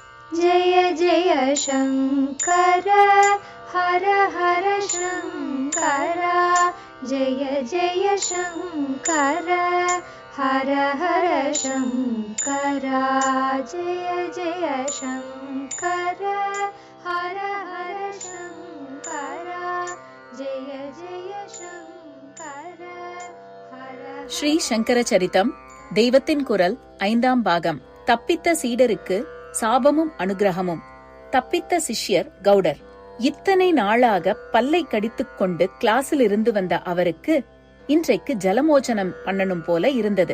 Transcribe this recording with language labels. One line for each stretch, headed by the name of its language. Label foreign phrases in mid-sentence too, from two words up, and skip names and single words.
Sanskrit: जय जय शङ्कर हर हर शङ्कर जय जय शङ्कर हर हर शङ्कर जय जय शङ्कर हर हर शङ्कर जय जय शङ्कर हर
Tamil: ஸ்ரீ சங்கர சரிதம் தெய்வத்தின் குரல் 5ஆம் பாகம். தப்பித்த சீடருக்கு சாபமும் அனுகிரகமும். தப்பித்த சிஷ்யர் கௌடர். இத்தனை நாளாக பல்லை கடித்துக் கொண்டு கிளாஸில் இருந்து வந்த அவருக்கு இன்றைக்கு ஜலமோச்சனம் பண்ணணும் போல இருந்தது.